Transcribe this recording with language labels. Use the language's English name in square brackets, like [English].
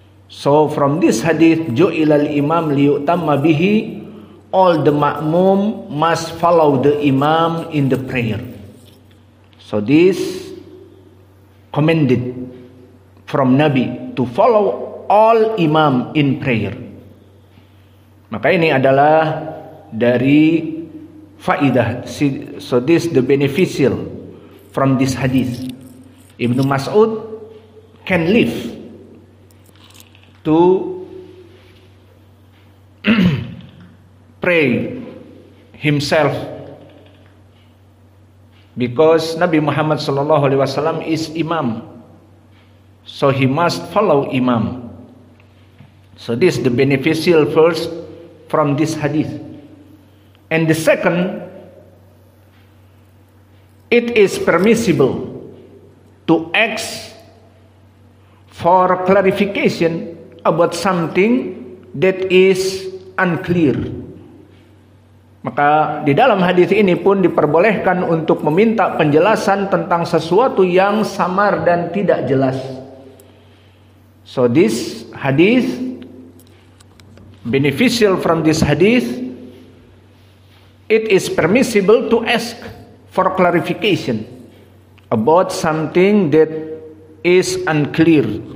[English] So from this hadith, [Arabic] "Ju'ilal imam liyutamma bihi," [English] all the ma'mum must follow the imam in the prayer. So this commanded from Nabi to follow all imam in prayer. [Indonesian] Maka ini adalah dari faidah. [English] So this the beneficial from this hadith. Ibnu Mas'ud can live to pray himself, because Nabi Muhammad sallallahu alaihi wasallam is imam. So he must follow imam. So this the beneficial first from this hadith. And the second, it is permissible to ask for clarification about something that is unclear. [Indonesian] Maka di dalam hadis ini pun diperbolehkan untuk meminta penjelasan tentang sesuatu yang samar dan tidak jelas. [English] So this hadith, beneficial from this hadith, it is permissible to ask for clarification about something that is unclear.